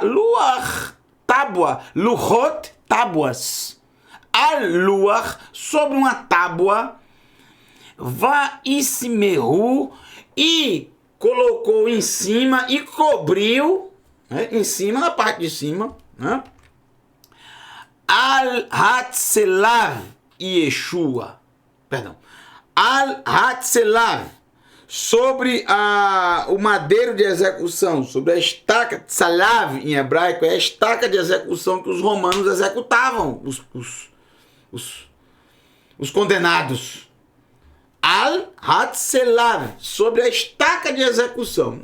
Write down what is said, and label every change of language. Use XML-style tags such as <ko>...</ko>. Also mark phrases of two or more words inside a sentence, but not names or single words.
<pt>Luar, tábua, luhot, tábuas.</pt> <he>על לוח,</he> <pt>sobre uma tábua, vaismehu, e colocou em cima e cobriu, né, em cima, na parte de cima, né,</pt> <he>על הצלב ישוע, perdão, על הצלב,</he> <pt>sobre o madeiro de execução, sobre a estaca, tzalav em hebraico, é a estaca de execução que os romanos executavam, os condenados. Al-Hatzelav, sobre a estaca de execução.</pt>